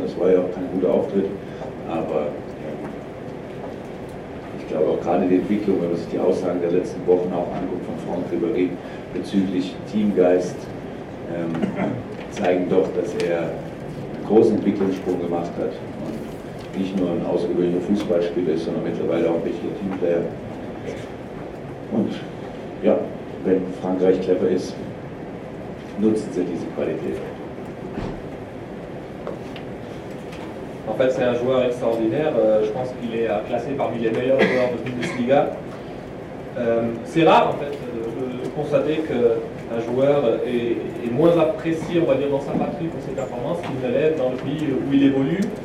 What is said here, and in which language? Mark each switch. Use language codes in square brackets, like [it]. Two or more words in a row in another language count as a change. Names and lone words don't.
[de] Das war ja auch kein guter Auftritt, aber ich glaube auch gerade die Entwicklung, wenn man sich die Aussagen der letzten Wochen auch anguckt von Franck Ribéry bezüglich Teamgeist, zeigen doch, dass er einen großen Entwicklungssprung gemacht hat und nicht nur ein außergewöhnlicher Fußballspieler ist, sondern mittlerweile auch ein wichtiger Teamplayer. Und ja, wenn Frankreich clever ist, nutzen sie diese Qualität. [fr] En fait, c'est un joueur extraordinaire. Je pense qu'il est classé parmi les meilleurs joueurs de Bundesliga. C'est rare, en fait, de constater qu'un joueur est moins apprécié, on va dire, dans sa patrie pour ses performances qu'il ne l'est dans le pays où il évolue.